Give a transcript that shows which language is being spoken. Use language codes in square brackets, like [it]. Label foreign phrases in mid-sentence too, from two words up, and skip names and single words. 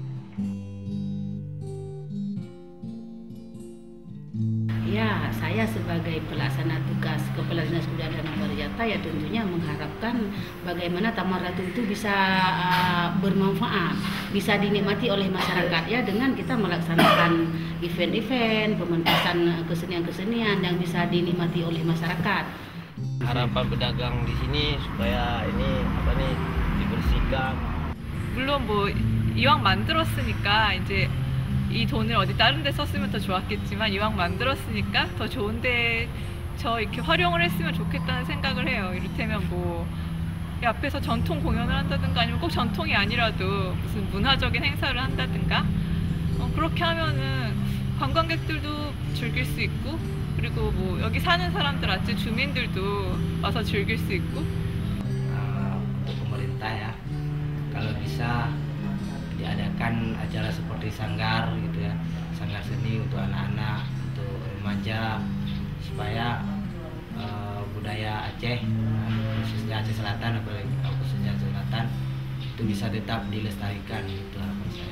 [id] Ya, saya sebagai pelaksana tugas Kepala Dinas Kebudayaan dan Pariwisata ya tentunya mengharapkan bagaimana Taman Ratu itu bisa bermanfaat, bisa dinikmati oleh masyarakat ya dengan kita melaksanakan event-event, pementasan kesenian-kesenian yang bisa dinikmati oleh masyarakat. Harapan pedagang di sini supaya ini dibersihkan. [ko] 물론 뭐 이왕 만들었으니까 이제 이 돈을 어디 다른 데 썼으면 더 좋았겠지만 이왕 만들었으니까 더 좋은데 이렇게 활용을 했으면 좋겠다는 생각을 해요. 이를테면 뭐 이 앞에서 전통 공연을 한다든가 아니면 꼭 전통이 아니라도 무슨 문화적인 행사를 한다든가 그렇게 하면은 관광객들도 즐길 수 있고 그리고 뭐 여기 사는 사람들 아직 주민들도 와서 즐길 수 있고. [id] Untuk pemerintah ya, kalau bisa diadakan acara seperti sanggar gitu ya, sanggar seni untuk anak-anak, untuk remaja, supaya budaya Aceh, khususnya Aceh Selatan, apalagi khususnya Aceh Selatan itu bisa tetap dilestarikan, itu harapan saya.